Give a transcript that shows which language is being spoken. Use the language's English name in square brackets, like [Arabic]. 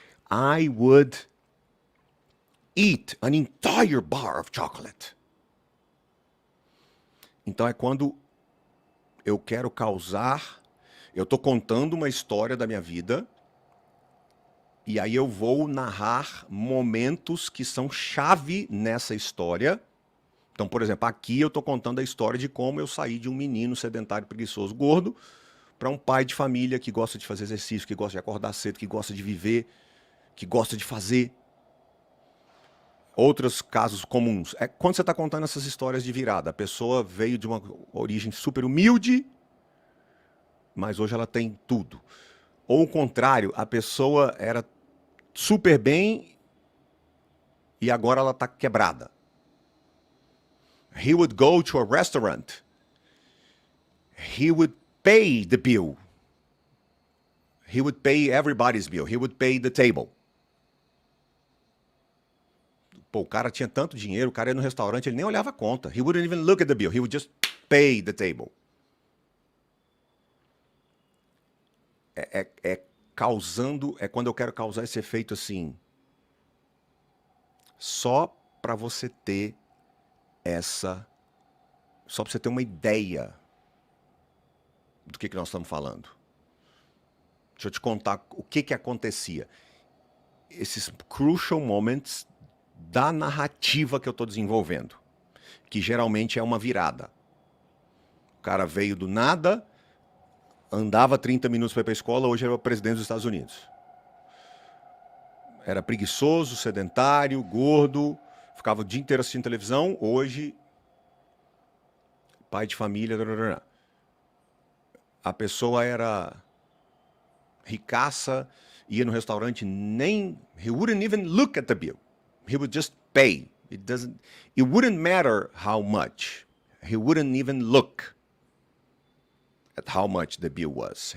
[English] I would eat an entire bar of chocolate. [Portuguese] Então é quando eu quero causar, eu estou contando uma história da minha vida, e aí eu vou narrar momentos que são chave nessa história. Então, por exemplo, aqui eu estou contando a história de como eu saí de um menino sedentário, preguiçoso, gordo, para um pai de família que gosta de fazer exercício, que gosta de acordar cedo, que gosta de viver, que gosta de fazer. Outros casos comuns. É quando você está contando essas histórias de virada. A pessoa veio de uma origem super humilde, mas hoje ela tem tudo. Ou o contrário, a pessoa era super bem e agora ela está quebrada. [English] He would go to a restaurant. He would pay the bill. He would pay everybody's bill. He would pay the table. [Portuguese] Pô, o cara tinha tanto dinheiro, o cara ia no restaurante, ele nem olhava a conta. [English] He wouldn't even look at the bill. He would just pay the table. [Portuguese] É quando eu quero causar esse efeito assim. Só para você ter só para você ter uma ideia do que nós estamos falando. Deixa eu te contar o que acontecia. Esses [English] crucial moments [Portuguese] da narrativa que eu estou desenvolvendo, que geralmente é uma virada. O cara veio do nada, andava 30 minutos para ir para a escola, hoje ele é o presidente dos Estados Unidos. Era preguiçoso, sedentário, gordo, ficava o dia inteiro assistindo televisão, hoje pai de família. A pessoa era ricaça, ia no restaurante, [English] he wouldn't even look at the bill. He would just pay. It wouldn't matter how much. He wouldn't even look at how much the bill was.